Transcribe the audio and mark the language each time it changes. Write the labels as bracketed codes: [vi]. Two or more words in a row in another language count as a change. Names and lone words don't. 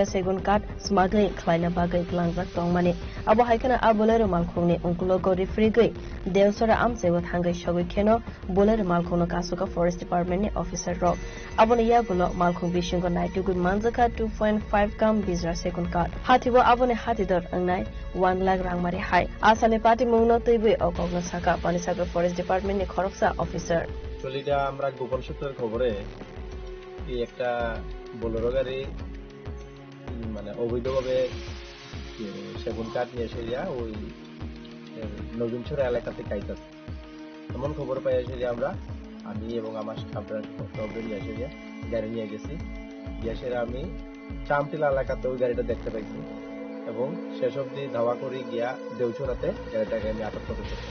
[trp] Segun Kat Smuggling Kleina Bagai Plangjak Tongmane Abo Haikena Abolero Malkhungni Unkulogo Refrigui Devsora Amsebo Hangai Shogui Keno Bolero Malkhungno Kasuka Forest Department ni Officer Rock Abonia Malkhung Bishingo Naitugu Manjaka 2.5 Gam Bizra [en] Second Card [trp] Hatibo Abone Hatidor Angnai 1 lakh Rangmari Hai Asale Party Mungno Tibui Okogno Saka Pani Sagar Forest Department ni Khoroksa Officer [bn] চলিটা আমরা গোপন সূত্রের খবরে এই একটা বোলেরো গাড়ি মানে অবৈধভাবে সেগুন কাঠ নিয়ে এসে ওই নবীনছড়া এলাকাতে কাইতাছে এমন খবর পাই এসে আমরা আমি এবং আমার স্টাফরা সবাই নিয়ে এসে গাড়ি নিয়ে গেছি গ্যাসের আমি চামতিলা এলাকাতে ওই গাড়িটা দেখতে পাইছি এবং শেষ অবধি ধাওয়া করে গিয়া দেউছড়াতে গাড়িটাকে আমি আটক করতে পারছি।